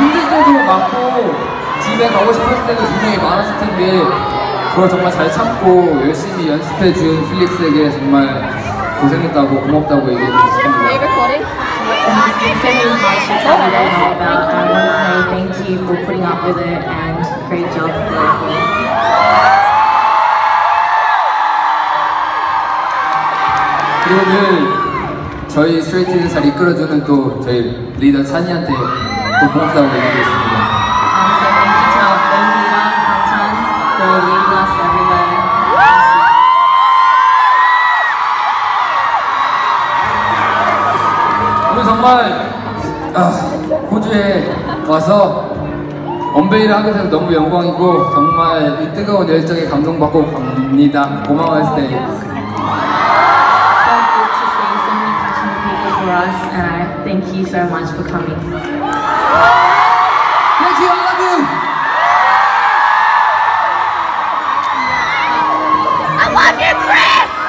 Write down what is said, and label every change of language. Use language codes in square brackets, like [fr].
[ko] 때도 많고 집에 가고 싶었을 때도 분명히 많았을 텐데 그걸 정말 잘 참고 열심히 연습해준 필릭스에게 정말 고생했다고 고맙다고 얘기해주고 싶습니다. [en] So many hardships that we don't know about. I want to say thank you for putting up with it and great job for everything. [ko] 그리고 늘 저희 스트레이키즈 잘 이끌어주는 또 저희 리더 찬이한테 또 고맙다고 얘기하고 있습니다. [en] So thank you to our main leader, Chan, for leading us everywhere. [ko] 오늘 정말 호주에 와서 언베일을 하게 돼서 너무 영광이고 정말 이 뜨거운 열정에 감동받고 갑니다. 고마워요 스테이. [en] So good to see so many passionate people for us, and I thank you so much for coming. Thank you, I love you. I love you, Chris!